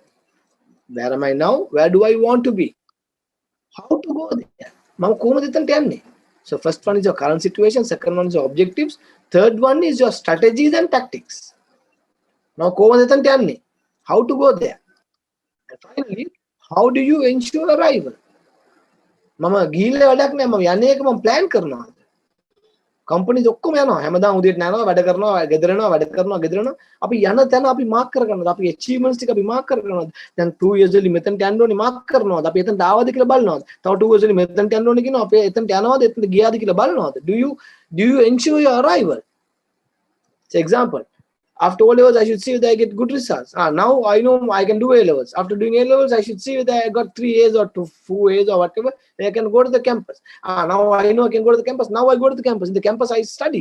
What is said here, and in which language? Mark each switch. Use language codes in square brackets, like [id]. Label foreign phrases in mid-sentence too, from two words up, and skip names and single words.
[en] Where am I now? Where do I want to be? How to go there? So first one is your current situation, second one is your objectives, third one is your strategies and tactics. Now, how to go there? And finally, how do you ensure arrival? Mama gila wadak ne mama yane ek mama plan karna. [si] Companies ඔක්කොම යනවා හැමදාම උදේට යනවා වැඩ කරනවා ගෙදර යනවා වැඩ කරනවා ගෙදර යනවා අපි යන තැන අපි මාක් කරගන්නවා අපි achievements ටික අපි මාක් කරගන්නවා දැන් 2 years වලින් මෙතනට යන්න ඕනේ මාක් කරනවාද අපි එතනට ආවද කියලා බලනවාද තව 2 years වලින් මෙතනට යන්න ඕනේ කියනවා අපි එතනට යනවාද එතනට ගියාද කියලා බලනවාද [en] do you ensure your arrival? For example, after O levels I should see whether I get good results. Now I know I can do A levels. After doing A levels I should see whether I got 3 A's or 4 A's or whatever. Then I can go to the campus. Now I know I can go to the campus. Now I go to the campus. In the campus I study.